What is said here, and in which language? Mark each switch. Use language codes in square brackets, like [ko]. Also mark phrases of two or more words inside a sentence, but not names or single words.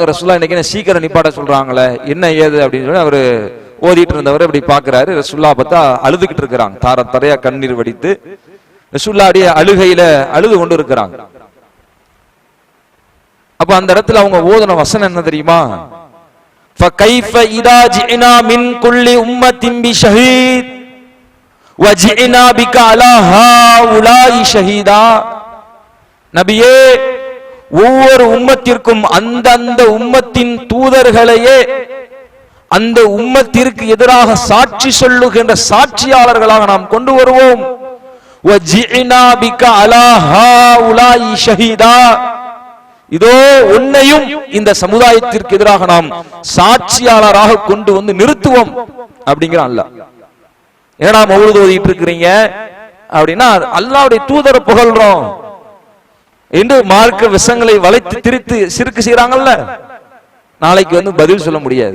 [ta] ரசூலுல்லாஹ் இன்னைக்கு என்ன சீக்கிரம் நிப்பாட்ட சொல்றாங்களே, என்ன ஏது அப்படின்னு சொல்லி அவரு ஓதிட்டு இருந்தவர் இப்படி பாக்குறாரு. ரசூலுல்லாஹ் பார்த்தா அழுதுகிட்டு இருக்கிறாங்க, தரையா கண்ணீர் வடித்து ரசூலுல்லாஹ் அப்படியே அழுகையில அழுது கொண்டு இருக்கிறாங்க. அப்ப அந்த இடத்துல அவங்க ஓதுன வசனம் என்ன தெரியுமா? [ar] فَكَيْفَ إِذَا جِئْنَا مِنْ كُلِّ أُمَّةٍ بِشَهِيدٍ وَجِئْنَا بِكَ عَلَى هَؤُلَاءِ شَهِيدًا. [ta] நபியே, ஒவ்வொரு உம்மத்திற்கும் அந்த உம்மத்தின் தூதர்களையே அந்த உம்மத்திற்கு எதிராக சாட்சி சொல்லுகின்ற சாட்சியாளர்களாக நாம் கொண்டு வருவோம். [ar] وَجِئْنَا بِكَ عَلَى هَؤُلَاءِ شَهِيدًا. [ta] இதோ உன்னையும் இந்த சமுதாயத்திற்கு எதிராக நாம் சாட்சியாளராக கொண்டு வந்து நிறுத்துவோம் அப்படிங்கிற அல்லாஹ். ஏன்னா மௌலூத் ஓதிட்டு இருக்கிறீங்க அப்படின்னா அல்லாஹ்வுடைய தூதரை புகழ்றோம் என்று மார்க்க விஷங்களை வளைத்து திரித்து சிறுக்கு செய்யறாங்கல்ல, நாளைக்கு வந்து பதில் சொல்ல முடியாது.